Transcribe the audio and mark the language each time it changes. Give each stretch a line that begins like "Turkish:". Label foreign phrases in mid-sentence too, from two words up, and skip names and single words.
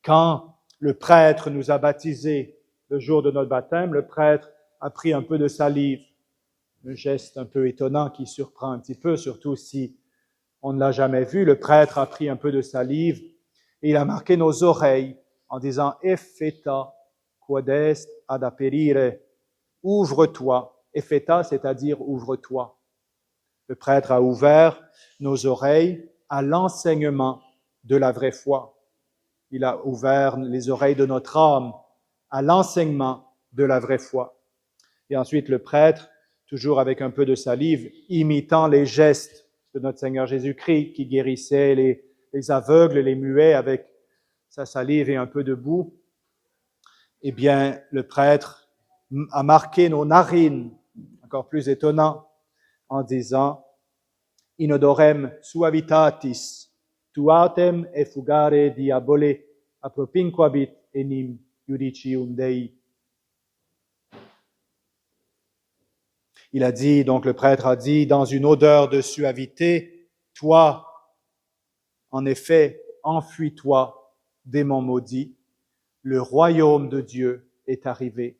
French: Quand le prêtre nous a baptisés, le jour de notre baptême, le prêtre a pris un peu de salive. Un geste un peu étonnant qui surprend un petit peu, surtout si on ne l'a jamais vu. Le prêtre a pris un peu de salive et il a marqué nos oreilles en disant «
Latin: Epheta, quod est ad aperire
French: » « Ouvre-toi ». Epheta, c'est-à-dire « ouvre-toi ». Le prêtre a ouvert nos oreilles à l'enseignement de la vraie foi. Il a ouvert les oreilles de notre âme à l'enseignement de la vraie foi. Et ensuite, le prêtre, toujours avec un peu de salive, imitant les gestes de notre Seigneur Jésus-Christ, qui guérissait les aveugles, les muets avec sa salive et un peu de boue, eh bien, le prêtre a marqué nos narines, encore plus étonnant, en disant «
Latin: Inodorem suavitatis, tuatem effugare diabole, appropinquabit enim judicium Dei ».
French: Il a dit, donc le prêtre a dit, dans une odeur de suavité, toi, en effet, enfuis-toi, démon maudit, le royaume de Dieu est arrivé.